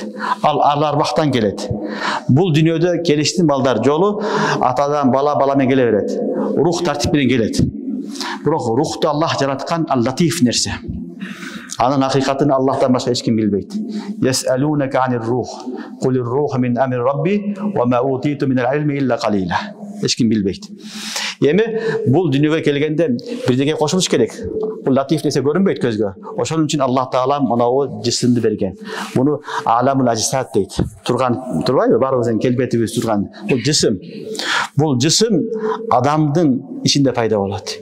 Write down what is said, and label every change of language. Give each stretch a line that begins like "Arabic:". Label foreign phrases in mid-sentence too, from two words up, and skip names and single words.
Kyrgyz: Ал арвахтан келет. Бул дүйнөдө келиштин балдар жолу атадан бала, баламен келе берет. Рух тартип менен келет. Бирок рухту Аллах жараткан ал-латиф нерсе. Анын акыйкатын Аллахтан башка эч ким билбейт.
Arabic: يسألونك عن الروح قل الروح من أمر ربي وما أوتيتم من العلم إلا قليلا.
Kyrgyz: Эч ким билбейт. Эми бул дүйнөгө келгенде бирдеге кошулуш керек. Бул латиф нерсе көрүнбөйт көзгө. Ошон үчүн Аллах Таала мынабу жисимди берген. Муну
Arabic: عالم الأجساد
Kyrgyz: дейт. Турбайбы? Барыбыздын келбетибиз турган. Бул жисим. Бул жисим адамдын ичинде пайда болот.